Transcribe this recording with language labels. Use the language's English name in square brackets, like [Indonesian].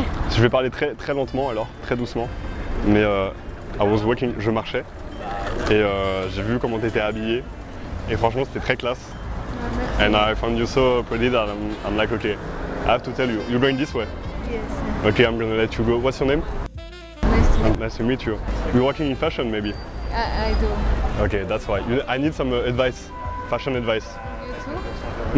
[French] Je vais parler très lentement alors, très doucement. Mais [English] I was walking, [French] je marchais. Et j'ai vu comment t'étais habillée. Et franchement c'était très classe. [English] And I found you so pretty that I'm like okay. I have to tell you. You're going this way? Yes. Okay, I'm gonna let you go. What's your name? Nice to meet you. Nice to meet you. You're working in fashion maybe? I do. Okay, that's why. I need some advice. Fashion advice. You too?